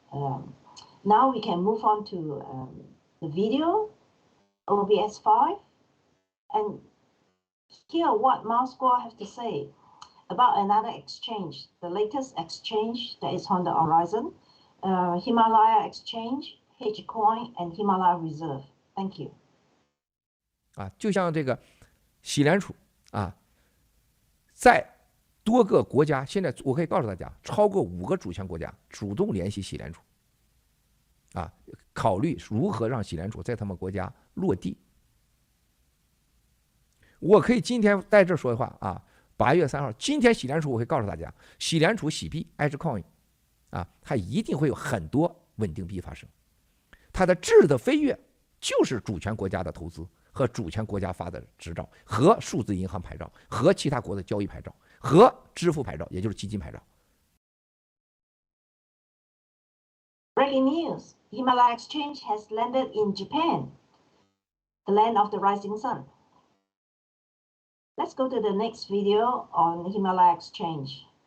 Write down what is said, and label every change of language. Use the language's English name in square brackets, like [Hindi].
[English] Now we can move on to the video, OBS 5, and hear what Moscow have to say about another exchange, the latest exchange that is on the horizon, Himalaya Exchange, H-Coin, and Himalaya Reserve. Thank you. [Chinese] 就像这个喜联储在多个国家，现在我可以告诉大家，超过5个主权国家主动联系喜联储，考虑如何让喜联储在他们国家落地。我可以今天在这说的话8月3号，今天喜联储我会告诉大家，喜联储喜币 H-Coin 它一定会有很多稳定币发生，它的质的飞跃就是主权国家的投资和主权国家发的执照和数字银行牌照和其他国的交易牌照和支付牌照，也就是基金牌照。 [English] Breaking news, Himalaya Exchange has landed in Japan, the land of the rising sun. Let's go to the next video on Himalaya Exchange.